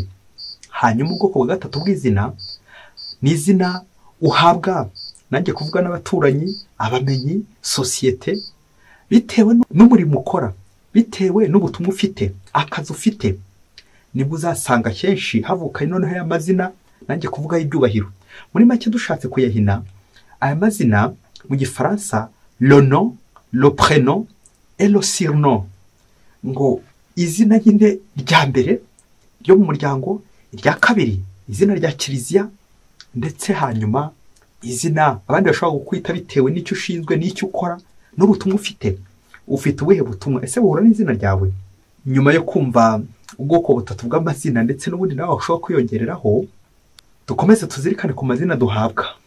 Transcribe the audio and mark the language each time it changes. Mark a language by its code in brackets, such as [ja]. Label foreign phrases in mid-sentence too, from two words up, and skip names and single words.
[rw] Hanyuma ubwoko bwa gatatu bw'izina ni izina uhabwa, nanjye kuvuga n'abaturanyi, abamenyi, sosiyete, bitewe n'umurimo ukora, bitewe n'ubutumwa ufite, akazi ufite. Nibwo uzasanga kenshi havuka noneho aya mazina, nanjye kuvuga y'ibyubahiro. Muri make dushatse kuyahina, aya mazina mu gifaransa, [fr] le nom, le prénom et le surnom. [rw] Ngo izina nyine rya mbere ryo mu muryango, irya kabiri izina rya kiliziya, ndetse hanyuma izina abandi bashobora kukwita bitewe n'icyo ushinzwe, n'icyo ukora, n'ubutumwa ufite. Ufite ubuhe butumwa? Ese buhura n'izina ryawe? Nyuma yo kumva ubwoko butatu bw'amazina ndetse n'ubundi nawe ushobora kwiyongereraho, dukomeze tuzirikane ku mazina duhabwa.